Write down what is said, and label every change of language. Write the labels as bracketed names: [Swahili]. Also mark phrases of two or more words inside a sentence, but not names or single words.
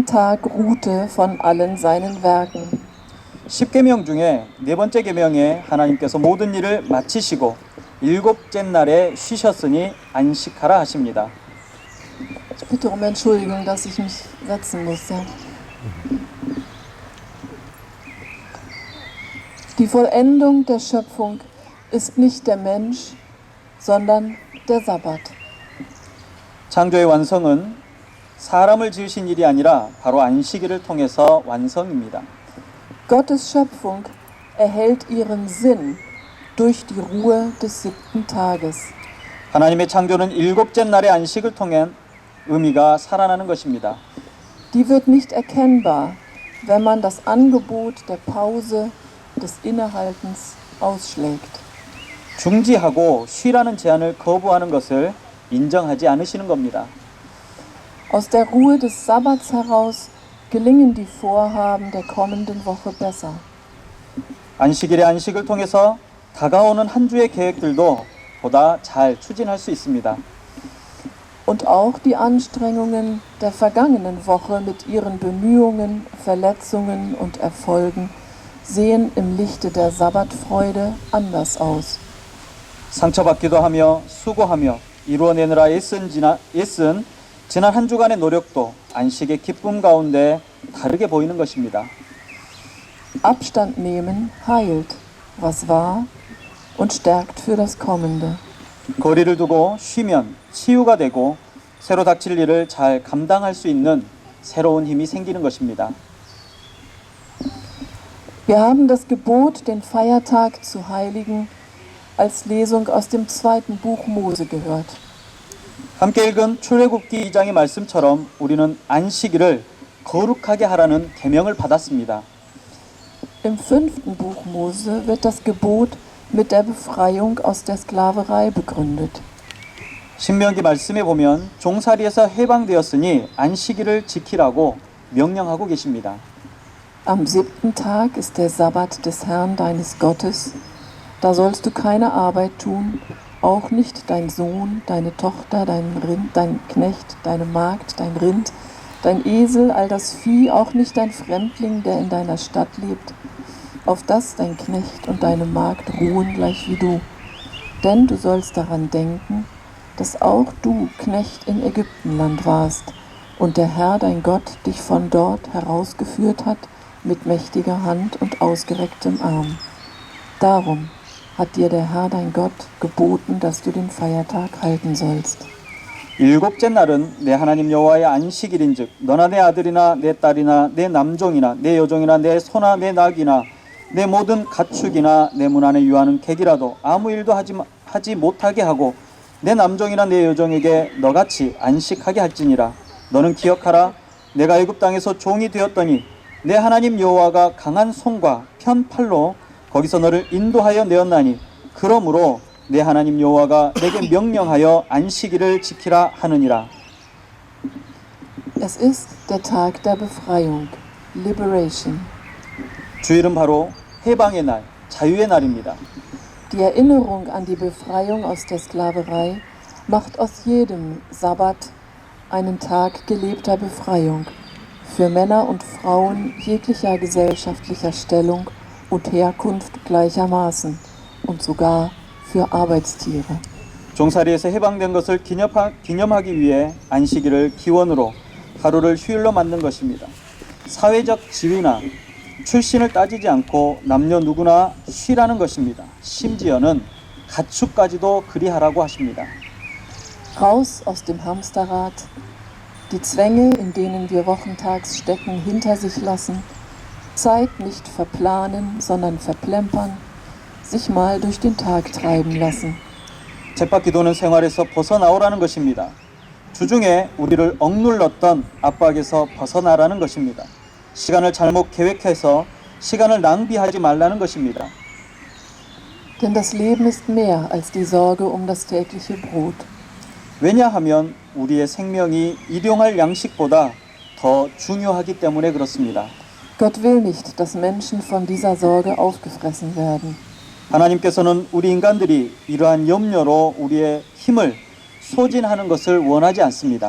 [German] Tag ruhte von allen seinen Werken. [Korean] 10계명 중에 네 번째 계명에 하나님께서 모든 일을 마치시고 일곱째 날에 쉬셨으니 안식하라 하십니다. [German] Ich bitte um Entschuldigung, dass ich mich setzen muss. Ja. Die Vollendung der Schöpfung ist nicht der Mensch, sondern der Sabbat. [Korean] 창조의 완성은 사람을 지으신 일이 아니라 바로 안식일을 통해서 완성입니다. [German] Gottes Schöpfung erhält ihren Sinn durch die Ruhe des 7. Tages. [Korean] 하나님의 창조는 일곱째 날의 안식을 통해 의미가 살아나는 것입니다. [German] Die wird nicht erkennbar, wenn man das Angebot der Pause, des Innehaltens ausschlägt. [Korean] 중지하고 쉬라는 제안을 거부하는 것을 인정하지 않으시는 겁니다. [German] Aus der Ruhe des Sabbats heraus gelingen die Vorhaben der kommenden Woche besser. [Korean] 안식일의 안식을 통해서 다가오는 한 주의 계획들도 보다 잘 추진할 수 있습니다. [German] Und auch die Anstrengungen der vergangenen Woche mit ihren Bemühungen, Verletzungen und Erfolgen sehen im Lichte der Sabbatfreude anders aus. [Korean] 상처받기도 하며 수고하며 이루어내느라 애쓴 지난 한 주간의 노력도 안식의 기쁨 가운데 다르게 보이는 것입니다. [German] Abstand nehmen heilt, was war, und stärkt für das Kommende. [Korean] 거리를 두고 쉬면 치유가 되고 새로 닥칠 일을 잘 감당할 수 있는 새로운 힘이 생기는 것입니다. [German] Wir haben das Gebot, den Feiertag zu heiligen, als Lesung aus dem 2. Buch Mose gehört. [Korean] 함께 읽은 출애굽기 2장의 말씀처럼 우리는 안식일을 거룩하게 하라는 계명을 받았습니다. [German] Im 5. Buch Mose wird das Gebot mit der Befreiung aus der Sklaverei begründet. [Korean] 신명기 말씀에 보면 종살이에서 해방되었으니 안식일을 지키라고 명령하고 계십니다. [German] Am 7. Tag ist der Sabbat des Herrn deines Gottes. Da sollst du keine Arbeit tun, auch nicht dein Sohn, deine Tochter, dein Rind, dein Knecht, deine Magd, dein Rind, dein Esel, all das Vieh, auch nicht dein Fremdling, der in deiner Stadt lebt, auf das dein Knecht und deine Magd ruhen gleich wie du. Denn du sollst daran denken, dass auch du Knecht in Ägyptenland warst und der Herr dein Gott dich von dort herausgeführt hat mit mächtiger Hand und ausgerecktem Arm. Darum hat dir der Herr dein Gott geboten, dass du den Feiertag halten sollst. [Korean] 일곱째 날은 내 하나님 여호와의 안식일인즉 너나 내 아들이나 내 딸이나 내 남종이나 내 여종이나 내 소나 내 낙이나 내 모든 가축이나 내 문 안에 유하는 객이라도 아무 일도 하지 못하게 하고 내 남종이나 내 여종에게 너같이 안식하게 할지니라. 너는 기억하라. 내가 애굽 땅에서 종이 되었더니 내 하나님 여호와가 강한 손과 편 팔로 거기서 너를 인도하여 내었나니 그러므로 내 하나님 여호와가 내게 명령하여 안식일을 지키라 하느니라. [German] Es ist der Tag der Befreiung, Liberation. [Korean] 주일은 바로 해방의 날, 자유의 날입니다. [German] Die Erinnerung an die Befreiung aus der Sklaverei macht aus jedem Sabbat einen Tag gelebter Befreiung für Männer und Frauen jeglicher gesellschaftlicher Stellung und Herkunft gleichermaßen und sogar für Arbeitstiere. [Korean] 종살이에서 해방된 것을 기념하기 위해 안식일을 기원으로 하루를 휴일로 만든 것입니다. 사회적 지위나 출신을 따지지 않고 남녀 누구나 쉬라는 것입니다. 심지어는 가축까지도 그리하라고 하십니다. [German] Raus aus dem Hamsterrad, die Zwänge, in denen wir wochentags stecken, hinter sich lassen, Zeit nicht verplanen, sondern verplempern, sich mal durch den Tag treiben lassen. [Korean] 쳇바퀴 도는 생활에서 벗어나오라는 것입니다. 주중에 우리를 억눌렀던 압박에서 벗어나라는 것입니다. 시간을 잘못 계획해서 시간을 낭비하지 말라는 것입니다. [German] Denn das Leben ist mehr als die Sorge um das tägliche Brot. [Korean] 왜냐하면 우리의 생명이 일용할 양식보다 더 중요하기 때문에 그렇습니다. [German] Gott will nicht, dass Menschen von dieser Sorge aufgefressen werden. [Korean] 하나님께서는 우리 인간들이 이러한 염려로 우리의 힘을 소진하는 것을 원하지 않습니다.